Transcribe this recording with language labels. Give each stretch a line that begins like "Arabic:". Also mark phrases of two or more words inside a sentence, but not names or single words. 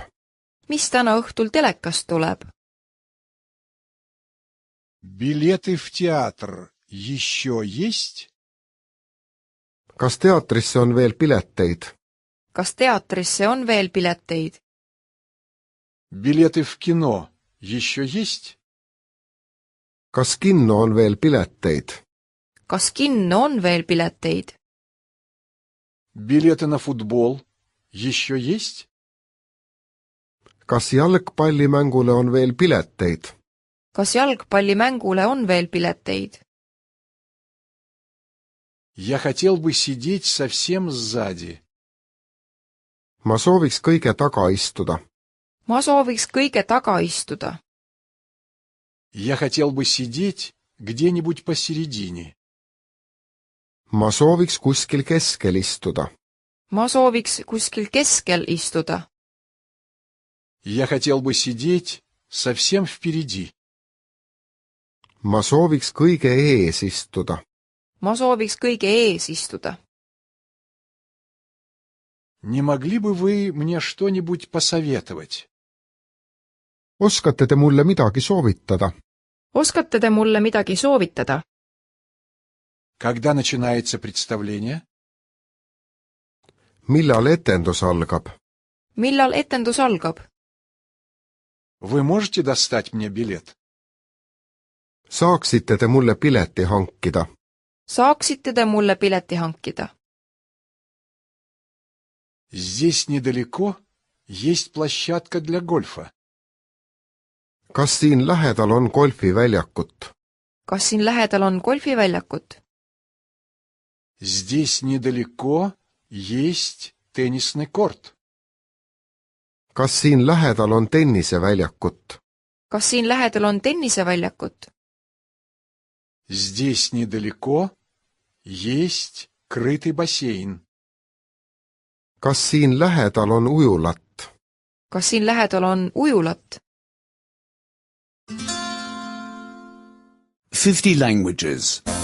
Estonian: Mis täna õhtul telekast tuleb?
Russian: Билеты в театр еще есть?
Estonian: Kas teatrisse on veel pileteid? Kas teatrisse on veel pileteid?
Russian: Билеты в кино еще есть?
Estonian: Kas kinno on veel pileteid? Kas kinno on veel pileteid?
Russian: Билеты на футбол еще есть?
Estonian: Kas jalgpallimängule on veel pileteid? Kas jalgpallimängule on veel pileteid?
Russian: Я хотел бы сидеть совсем сзади.
Estonian: Ma sooviks kõige taga istuda. Ma sooviks kõige taga istuda.
Russian: Я хотел бы сидеть где-нибудь посередине.
Estonian: Ma sooviks kuskil keskel istuda. Ma sooviks kuskil keskel istuda.
Russian: Я хотел бы сидеть совсем впереди.
Estonian: Ma sooviks kõige ees istuda. Ma sooviks kõige ees istuda.
Russian: Не могли бы вы мне что-нибудь посоветовать?
Estonian: Oskate te mulle midagi soovitada? Oskate te mulle midagi soovitada?
Russian: Когда начинается представление?
Estonian: Millal etendus algab? Millal etendus algab?
Russian: Вы можете достать мне билет?
Estonian: Saaksite te mulle pileti hankida? Saaksite te mulle pileti hankida?
Russian: Здесь недалеко есть площадка для гольфа.
Estonian: Kas siin lähedal on golfiväljakut? Kas siin lähedal on golfiväljakut?
Russian: Здесь недалеко есть теннисный корт.
Estonian: Kas siin lähedal on tenniseväljakut? Kas siin lähedal on tenniseväljakut?
Russian: Здесь недалеко есть крытый бассейн.
Estonian: Kas siin lähedal on ujulat? Kas siin lähedal on ujulat?
English: 50 languages.